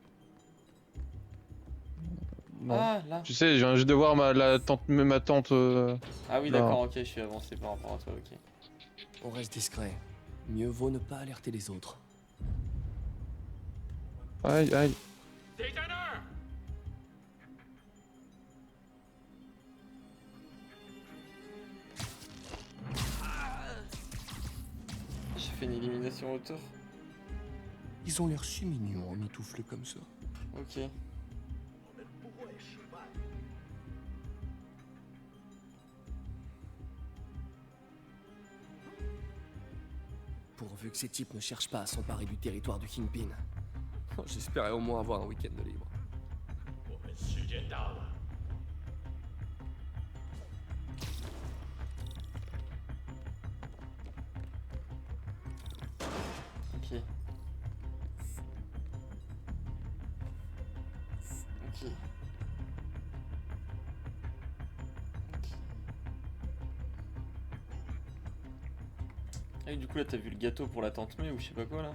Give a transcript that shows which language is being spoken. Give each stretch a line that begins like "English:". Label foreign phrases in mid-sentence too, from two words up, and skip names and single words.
French: Non. Ah, là. Tu sais, je viens juste de voir ma tante. Ah oui, là. d'accord, ok, je suis avancé par rapport à toi, ok. On reste discret. Mieux vaut ne pas alerter les autres. Aïe, aïe.
Chinese: 谁在那儿？
French: J'ai fait une élimination hauteur. Ils ont l'air si mignons, mitouflés comme ça. Ok. Pourvu que ces types ne cherchent pas à s'emparer du territoire du Kingpin. Oh, j'espérais au moins avoir un week-end de libre.
Chinese: 我们时间到了。
French: Ok. Ok. Ah, et du coup là t'as vu le gâteau pour la tante May ou je sais pas quoi là.